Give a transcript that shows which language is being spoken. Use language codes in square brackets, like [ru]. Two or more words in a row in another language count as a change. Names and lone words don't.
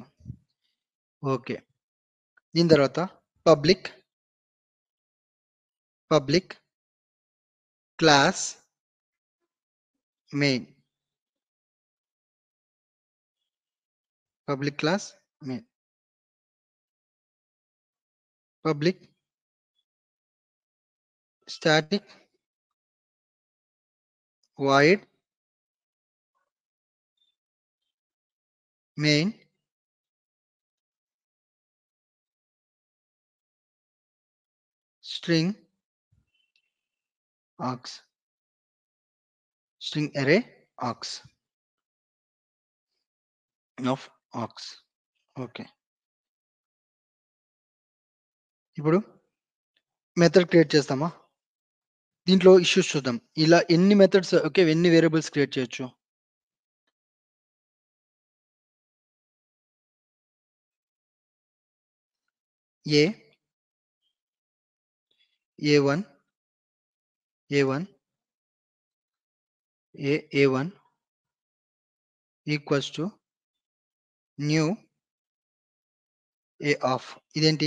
[en] ఓకే, [te] దీని తర్వాత [en] public class main public స్టాటిక్ void main string array args of args. [te] ఓకే, ఇప్పుడు [en] method create [te] చేస్తామా? దీంట్లో ఇష్యూస్ చూద్దాం. ఇలా ఎన్ని మెథడ్స్, ఓకే, ఎన్ని వేరియబుల్స్ క్రియేట్ చేయొచ్చు? [en] A1 equals to new A of, ఇదేంటి?